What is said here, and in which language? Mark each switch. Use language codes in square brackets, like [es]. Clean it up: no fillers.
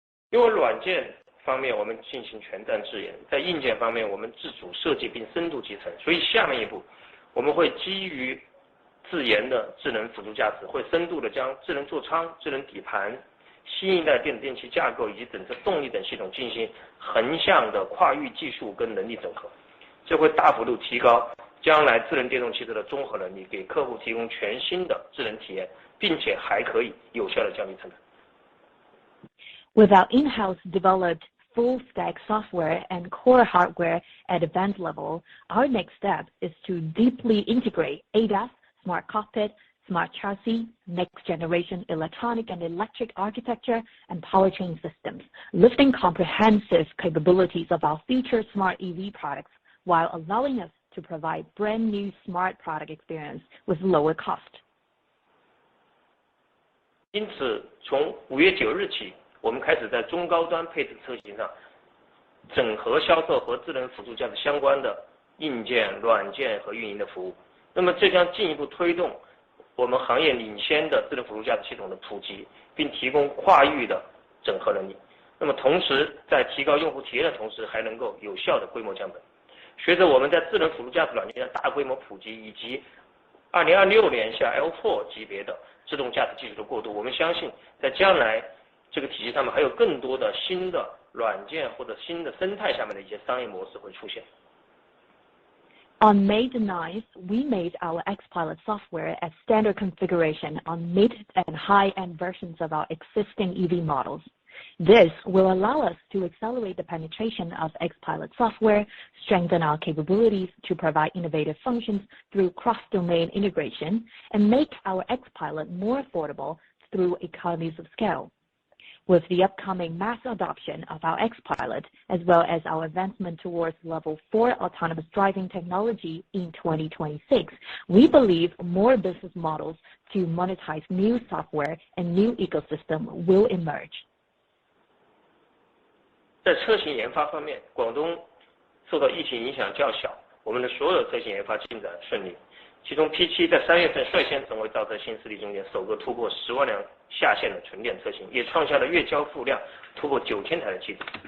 [zh] 因为软件方面我们进行全站自研，在硬件方面我们自主设计并深度集成，所以下面一步我们会基于自研的智能辅助驾驶，会深度的将智能座舱、智能底盘、新一代电子电器架构以及整车动力等系统进行横向的跨域技术跟能力整合，这会大幅度提高将来智能电动汽车的综合能力，给客户提供全新的智能体验，并且还可以有效的降低成本。 [en] With our in-house developed full-stack software and core hardware at advanced level, our next step is to deeply integrate ADAS, smart cockpit, smart chassis, next-generation electronic and electric architecture, and powertrain systems, lifting comprehensive capabilities of our future smart EV products while allowing us to provide brand new smart product experience with lower cost. [zh] 因此，从5月9日起，我们开始在中高端配置车型上整合销售和智能辅助驾驶相关的硬件、软件和运营的服务。那么这将进一步推动我们行业领先的智能辅助驾驶系统的普及，并提供跨域的整合能力。那么同时在提高用户体验的同时，还能够有效的规模降本。随着我们在智能辅助驾驶软件的大规模普及，以及2026年下 L4 级别的自动驾驶技术的过渡，我们相信在将来这个体系上面还有更多的新的软件或者新的生态下面的一些商业模式会出现。 [en] On May the 9th, we made our XPilot software as standard configuration on mid and high-end versions of our existing EV models. This will allow us to accelerate the penetration of XPilot software, strengthen our capabilities to provide innovative functions through cross-domain integration, and make our XPilot more affordable through economies of scale. With the upcoming mass adoption of our XPilot, as well as our advancement towards level 4 autonomous driving technology in 2026, we believe more business models to monetize new software and new ecosystem will emerge. [zh] 在车型研发方面，广东受到疫情影响较小，我们的所有车型研发进展顺利。其中 P7 在3月份率先成为造车新势力中间首个突破10万辆下线的纯电车型，也创下了月交付量突破9000台的记录。